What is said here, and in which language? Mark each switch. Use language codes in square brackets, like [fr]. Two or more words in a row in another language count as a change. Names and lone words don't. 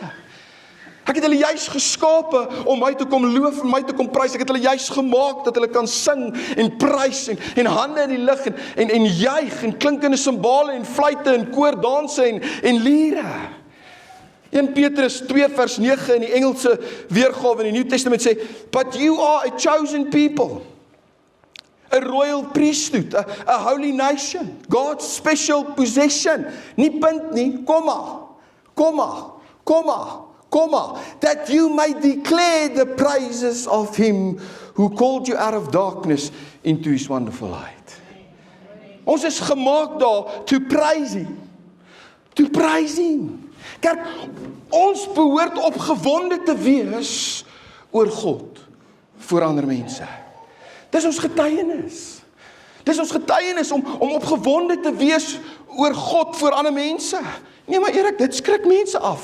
[af] Ek het hulle juis geskape om my te kom loof en my te kom prys. Ek het hulle juis gemaak dat hulle kan sing en prys en hande in die lug en juig en klinkende simbale en fluite en koordanse en liere. 1 Petrus 2 vers 9 in die Engelse weergawe in die [en] New Testament [af] sê, [en] but you are a chosen people, a royal priesthood, a holy nation, God's special possession. [af] Nie punt nie, komma, [en] that you may declare the praises of him who called you out of darkness into his wonderful light. [af] Ons is gemaak daar [en] to praise him. [af] Kerk, ons behoort opgewonde te wees oor God voor ander mense. Dis ons getuienis. Dis ons getuienis om opgewonde te wees oor God voor ander mense. Nee, maar Erik, dit skrik mense af.